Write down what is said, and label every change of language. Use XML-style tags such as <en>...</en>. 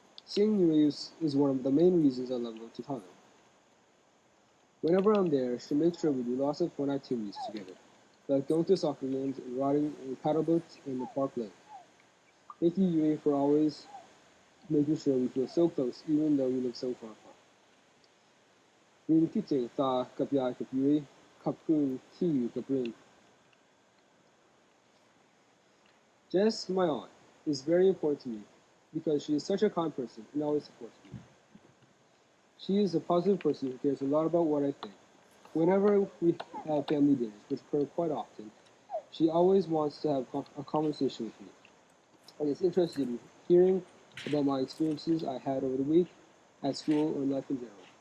<en>Seeing Yuri is one of the main reasons I love going to Thailand. Whenever I'm there, she makes sure we do lots of fun activities together, like going to soccer games and riding in paddle boats in the park lake. Thank you, Yuri, for always making sure we feel so close, even though we live so far apart.</en> <th>รินคิดถึงตากับยายกับยุ้ยขอบคุณที่อยู่กับริน</th> <en>Jess, my aunt, is very important to me because she is such a kind person and always supports me. She is a positive person who cares a lot about what I think. Whenever we have family dinners, which occur quite often, she always wants to have a conversation with me and is interested in hearing about my experiences I had over the week, at school, or life in general.</en>